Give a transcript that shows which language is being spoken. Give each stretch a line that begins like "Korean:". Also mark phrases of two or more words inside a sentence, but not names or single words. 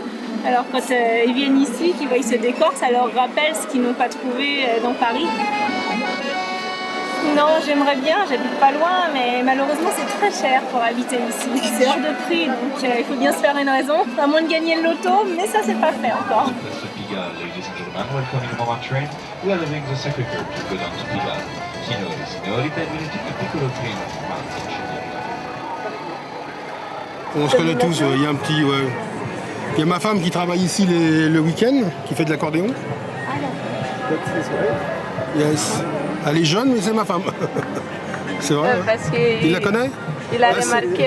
French: Alors quand ils viennent ici, qu'ils voient ce décor, ça leur rappelle ce qu'ils n'ont pas trouvé dans Paris. Non, j'aimerais bien, j'habite pas loin, mais malheureusement c'est très cher pour habiter ici. C'est hors de prix, donc il faut bien se faire une raison, à moins de gagner le loto, mais ça c'est pas fait encore.
English: Ladies and gentlemen, welcome in Moment Train. We are leaving the Sacré-Cœur to go down to Pigalle.
Italian: Signore e signori, benvenuti in piccolo treno romantico.
French: On se connaît tous, il y a un petit... Il y a ma femme qui travaille ici le week-end, qui fait de l'accordéon.
English: Yes.
French: Elle est jeune, mais c'est ma femme. C'est vrai. Parce que il la connaît? Il a remarqué.